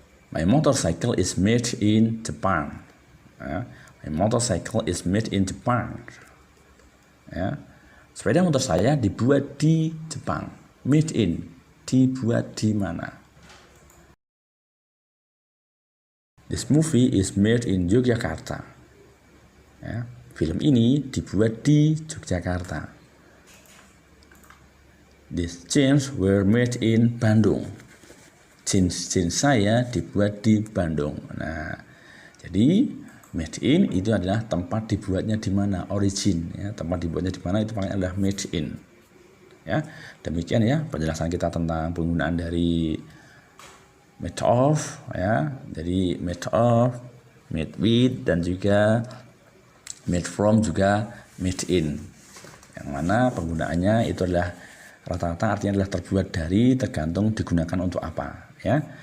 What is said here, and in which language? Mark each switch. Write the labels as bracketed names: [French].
[English] My motorcycle is made in Japan. Ya. My motorcycle is made in Japan. [Indonesian] Ya. Sepeda motor saya dibuat di Jepang. Made in, dibuat di mana? [English] This movie is made in Yogyakarta. Ya. [Indonesian] film ini dibuat di Yogyakarta. [English] These jeans were made in Bandung. [Indonesian] Jeans saya dibuat di Bandung. Nah, jadi made in itu adalah tempat dibuatnya di mana, origin ya, tempat dibuatnya di mana itu paling adalah made in. Ya, demikian ya penjelasan kita tentang penggunaan dari made of ya, dari made of, made with, dan juga made from, juga made in, yang mana penggunaannya itu adalah rata-rata artinya adalah terbuat dari, tergantung digunakan untuk apa ya.